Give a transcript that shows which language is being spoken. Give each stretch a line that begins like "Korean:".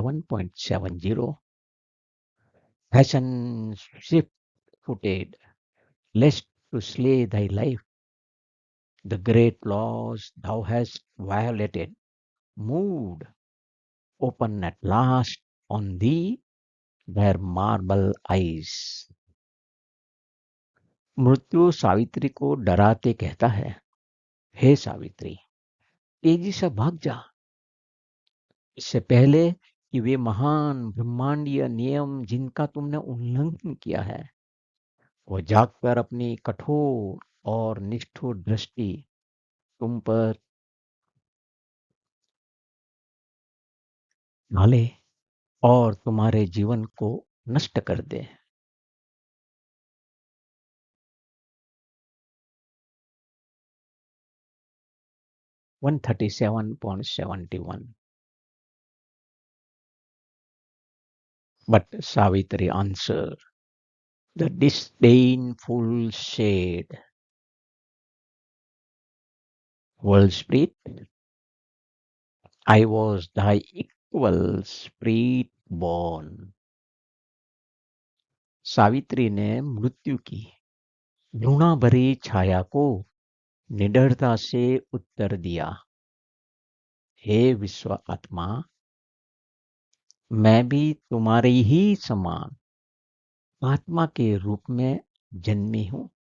English: 137.70 Fashion swift-footed, lest to slay thy life, the great laws thou hast violated, moved, open at last on thee their marble eyes.
Hindi: मृत्यु सावित्री को डराते कहता है, हे सावित्री, तेजी से भाग जा, इससे पहले कि वे महान ब्रह्मांडीय नियम जिनका तुमने उल्लंघन किया है, वो जागकर अपनी कठोर और निष्ठुर दृष्टि तुम पर डाले और तुम्हारे जीवन को नष्ट कर दे।
English: 137.71 But Savitri answered, the disdainful shade, world spirit, I was thy equal spirit born.
Hindi: Savitri ने मृत्यु की घृणा भरी छाया को निडरता से उत्तर दिया, हे विश्व आत्मा, मैं भी तुम्हारी ही समान आत्मा के रूप में जन्मी हूं।